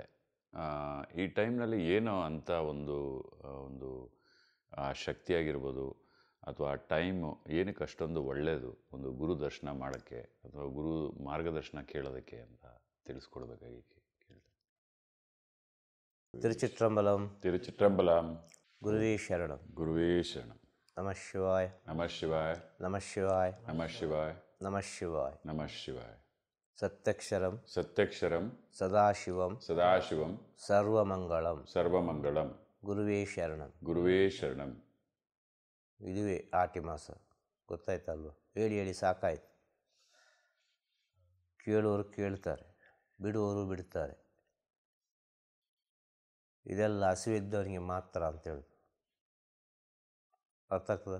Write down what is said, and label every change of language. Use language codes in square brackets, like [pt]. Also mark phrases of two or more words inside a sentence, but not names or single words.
[kn] ಈ ಟೈಮ್ನಲ್ಲಿ ಏನೋ ಅಂತ ಒಂದು ಶಕ್ತಿಯಾಗಿರ್ಬೋದು ಅಥವಾ ಟೈಮು ಏನಕ್ಕೆ ಅಷ್ಟೊಂದು ಒಳ್ಳೆಯದು ಒಂದು ಗುರು ದರ್ಶನ ಮಾಡೋಕ್ಕೆ ಅಥವಾ ಗುರು ಮಾರ್ಗದರ್ಶನ ಕೇಳೋದಕ್ಕೆ ಅಂತ ತಿಳಿಸ್ಕೊಡ್ಬೇಕಾಗಿ ಕೇಳಿದೆ. [ta] திருச்சிற்றம்பலம். ತಿರುಚಿಟ್ರಂಬಲಂ. [sa] குருவே ಶರಣಂ. ಗುರುವೇ ಶರಣಂ. ನಮಃ ಶಿವಾಯ. ನಮಃ ಶಿವಾಯ. ನಮಃ ಶಿವಾಯ. ನಮಃ ಶಿವಾಯ. ನಮಃ ಶಿವಾಯ. ನಮಃ ಶಿವಾಯ. ಸತ್ಯಕ್ಷರಂ ಸತ್ಯಕ್ಷರಂ ಸದಾಶಿವಂ ಸದಾಶಿವಂ ಸರ್ವಮಂಗಳಂ. ಸರ್ವಮಂಗಳಂ. ಗುರುವೇ ಶರಣಂ. ಗುರುವೇ ಶರಣಂ. [kn] ಇದುವೇ ಆಟಿ ಮಾಸ. ಗೊತ್ತಾಯ್ತಲ್ವ? ಹೇಳಿ ಹೇಳಿ ಸಾಕಾಯ್ತು. ಕೇಳುವವರು ಕೇಳ್ತಾರೆ, ಬಿಡುವವರು ಬಿಡ್ತಾರೆ. ಇದೆಲ್ಲ ಹಸಿವಿದ್ದವನಿಗೆ ಮಾತ್ರ ಅಂತೇಳುದು. ಅರ್ಥ ಆಗ್ತದ?